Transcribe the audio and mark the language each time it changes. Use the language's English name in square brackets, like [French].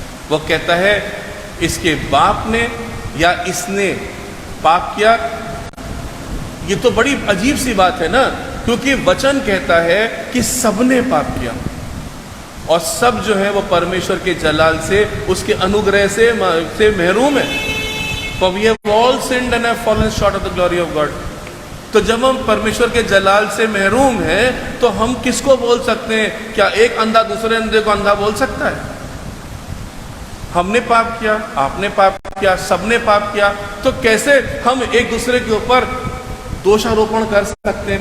[Hindi] वो कहता है इसके बाप ने या इसने पाप किया। ये तो बड़ी अजीब सी बात है ना, क्योंकि वचन कहता है कि सबने पाप किया और सब जो है वो परमेश्वर के जलाल से, उसके अनुग्रह से महरूम है। [English] For we have all sinned and have fallen short of the glory of God। [Hindi] तो जब हम परमेश्वर के जलाल से महरूम हैं तो हम किसको बोल सकते हैं? क्या एक अंधा दूसरे अंधे को अंधा बोल सकता है? हमने पाप किया, आपने पाप किया, सबने पाप किया, तो कैसे हम एक दूसरे के ऊपर दोषारोपण कर सकते हैं?